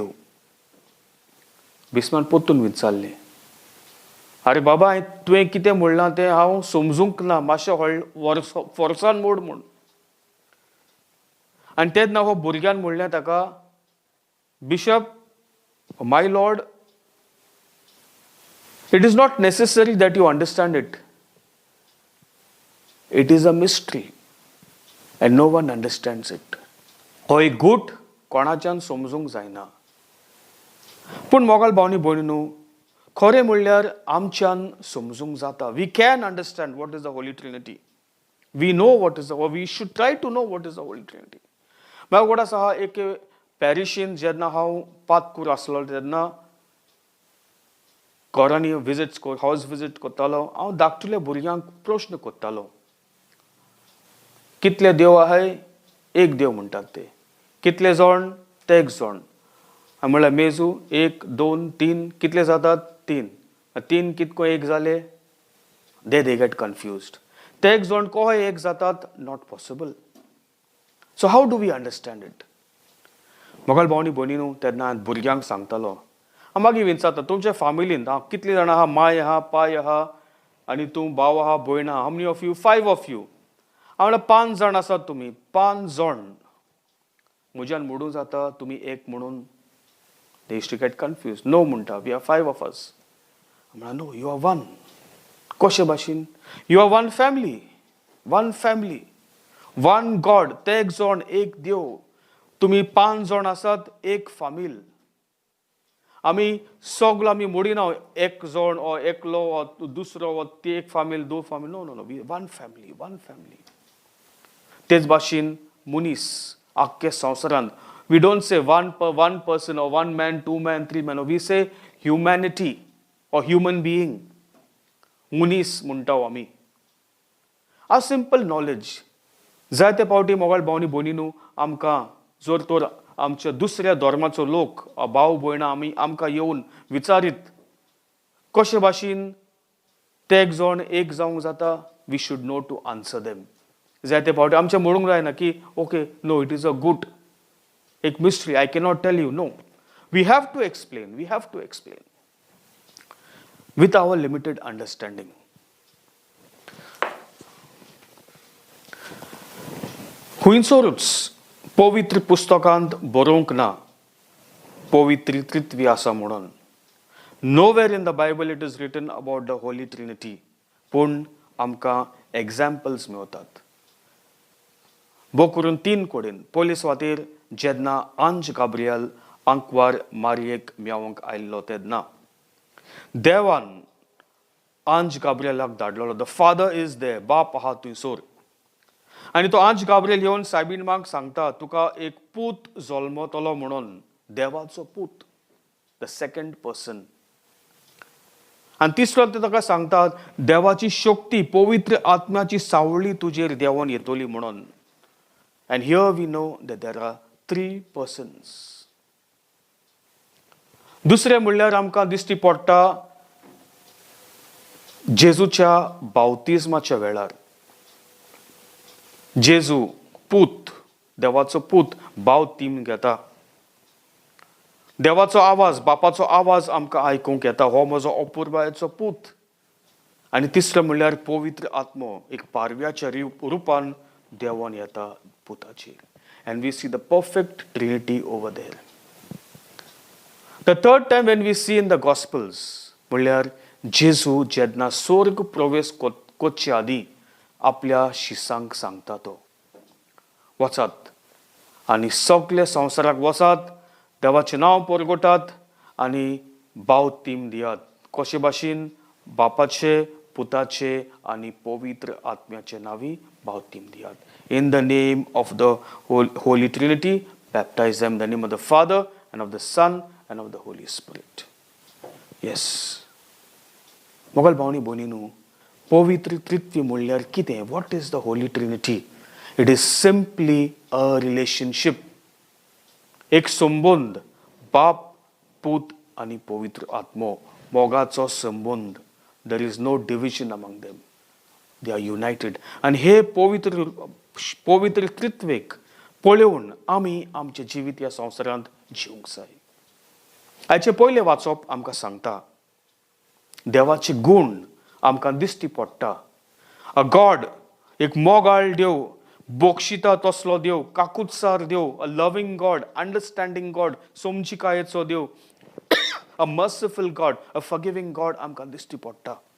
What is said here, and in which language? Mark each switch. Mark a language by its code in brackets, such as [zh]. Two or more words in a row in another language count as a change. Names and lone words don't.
[kok] बिस्मान पोत्तून विचारलें, अरे बाबा तुवें कितें म्हणलां तें हांव समजूंक ना, मातशें फोर्सान मोड म्हूण. आनी तेन्ना हो भुरग्यान म्हणलें ताका, बिशप, [en] My Lord, it is not necessary that you understand it. It is a mystery and no one understands it. [kok] हो एक गूट कोणाच्यान समजूंक जायना. पूण मोगाळ भावनी भयणीनो, खरें म्हणल्यार आमच्यान समजूंक जाता. [en] We can understand what is the Holy Trinity. We know what is we should try to know what is the Holy Trinity. [kok] म्हाका वगड आसा, एक पॅरिशीन जेन्ना हांव पातकूर आसलो तेन्ना घरांनी हावस विजीट करतालो, हांव धाकटुल्या भुरग्यांक प्रश्न करतालो, कितले देव आहाय? एक देव म्हणटात ते. कितले जण? ते एक जण. हांवें म्हणल्यार मेजू 1 2 3 कितले जातात? 3. 3 कितको एक जाले? [en] They get confused. [kok] ते एक जण कशे एक जातात? [en] Not possible. So how do we understand it? [kok] मोगाळ भावनी भयणीनो, तेन्ना भुरग्यांक सांगतालो. मागीर विचारता, तुमच्या फॅमिलींत कितली जाणां आहा? माय आहा, पाय आहा, आनी तूं भाव आहा, भयण आहा. [en] How many of you? 5 of you. [kok] हांव म्हणल्यार 5 जण आसात तुमी. 5 जण. म्हज्यान म्हणूं जाता तुमी एक म्हणून? [en] They used to get confuse. नो म्हणटा, we are 5 of us. म्हणल्यार नो, you are 1. [kok] कशे भाशेन? [en] You are 1 family. 1 family, 1 God. [kok] ते एक जण, एक देव. तुमी 5 जण आसात, एक फामील. आमी सगलो आमी मोडिना, एक जण ओ एकलो ओ दुसरो ओ ती एक फामील, 2 फामील. [en] No no no, we 1 family, 1 family. [kok] तेच भाशेन मुनीस आख्खे संवसारांत, [en] we don't say one person or 1 man, 2 man, 3 man. we say humanity or human being. [kok] मुनीस म्हणटाव आमी. [en] a simple knowledge. [kok] जायते फावटी मोगाळ भावनी भयणीनो, आमकां जर तर आमच्या दुसऱ्या धर्माचो लोक भाव भयणां आमकां येवन विचारीत, कशे भाशेन ते एक जण एक जावंक जाता, [en] we should know to answer them. [kok] जायते फावटी आमचें म्हणूंक जायना की [en] okay, no, it is a good एक mystery, I cannot tell you. No, we have to explain. We have to explain with our limited understanding. [kok] खुंयसरूच पवित्र पुस्तकांत बरोवंक ना पवित्र त्रित्वी आसा म्हणून. [en] Nowhere in the Bible it is written about the Holy Trinity. [kok] पूण आमकां एग्जाम्पल्स मेळटात. बो करून 3 कडेन. पयले सुवातेर जेन्ना आंज गाब्रियल आंकवार मारयेक मेळोवंक आयिल्लो तेन्ना देवान आंज गाब्रियलाक धाडलेलो. [en] The Father is there. [kok] बाप आहा थंयसर. आनी तो आंज गाब्रियल येवन सायबीन मांक सांगता, तुका एक पूत जल्मतलो म्हणून. देवाचो पूत, [en] the second person. [kok] आणि तिसरो ते ताका सांगतात देवाची शक्ती पवित्र आत्म्याची सावळी तुजेर देवान येतली म्हणून. [en] And here we know that there are 3 persons. [kok] दुसरे म्हणल्यार आमकां दिश्टी पडटा जेजूच्या बावतिस्माच्या वेळार जेजू पूत, देवाचो पूत बावतीम घेता. देवाचो आवाज, बापाचो आवाज आमकां आयकूंक येता, हो म्हजो अपुरबायेचो पूत. आनी तिसरें म्हणल्यार पवित्र आत्मो एक पारव्याच्या रुपान देवान येता पुताचेर. [en] And we see the perfect Trinity over there. The third time when we see in the Gospels, [kok] म्हणल्यार जेजू जेन्ना स्वर्ग प्रवेश करचे आदी आपल्या शिसांक सांगता तो, वचात आनी सगळे संवसाराक वचात, देवाचें नांव परगटात आनी बावतीम दियात. कशे भाशेन? बापाचे, पुताचे आनी पवित्र आत्म्याचे नांवी बावतीम दियात. [en] In the name of the Holy Trinity, baptize them in the name of the Father and of the Son and of the Holy Spirit. Yes. [kok] मोगल भावनी भयणीनो, पवित्र त्रित्व म्हणल्यार कितें? [en] What is the Holy Trinity? It is simply a relationship. [kok] एक संबंध, बाप, पूत आनी पवित्र आत्मो मोगाचो संबंध. [en] There is no division among them. They are united. [kok] आणि हे पवित्र त्रित्वेक पळोवन आमी आमचे जिवीत ह्या संवसारांत जिवंक जाय. हाचे पयले वाचप आमकां सांगता देवाचे गुण आमकां दिश्टी पडटा. [en] a God, [kok] एक मोगाळ देव, बोक्षिता तसलो देव, काकुत्सार देव, [en] a loving God, understanding God, [kok] समजिकायेचो देव, [en] a merciful God, a forgiving God [kok] आमकां दिश्टी पडटा.